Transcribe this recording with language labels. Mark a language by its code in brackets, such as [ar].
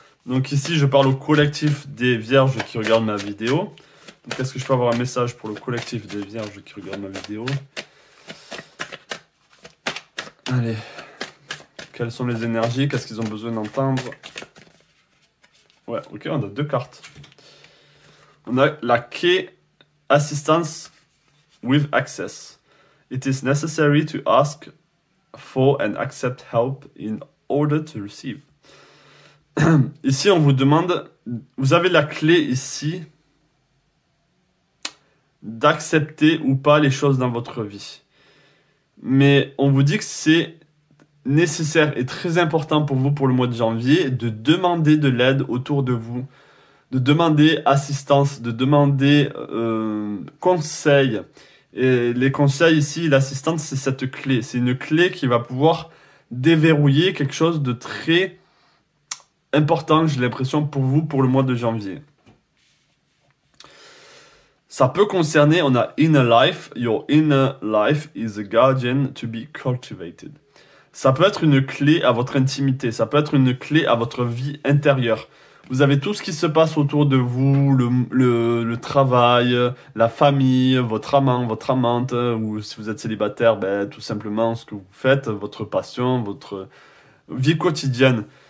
[fr] Donc ici je parle au collectif des vierges qui regardent ma vidéo. Donc est-ce que je peux avoir un message pour le collectif des vierges qui regardent ma vidéo? Allez. Quelles sont les énergies? Qu'est-ce qu'ils ont besoin d'entendre? Ouais, ok, on a deux cartes. On a la clé Assistance with Access. [en] It is necessary to ask for and accept help in order to receive. [fr] Ici, on vous demande, vous avez la clé ici d'accepter ou pas les choses dans votre vie. Mais on vous dit que c'est nécessaire et très important pour vous pour le mois de janvier de demander de l'aide autour de vous, de demander assistance, de demander conseil. Et les conseils ici, l'assistance, c'est cette clé. C'est une clé qui va pouvoir déverrouiller quelque chose de très important, j'ai l'impression, pour vous pour le mois de janvier. Ça peut concerner, on a inner life. [en] Your inner life is a guardian to be cultivated. [fr] Ça peut être une clé à votre intimité. Ça peut être une clé à votre vie intérieure. Vous avez tout ce qui se passe autour de vous, le travail, la famille, votre amant, votre amante, ou si vous êtes célibataire, ben, tout simplement ce que vous faites, votre passion, votre vie quotidienne.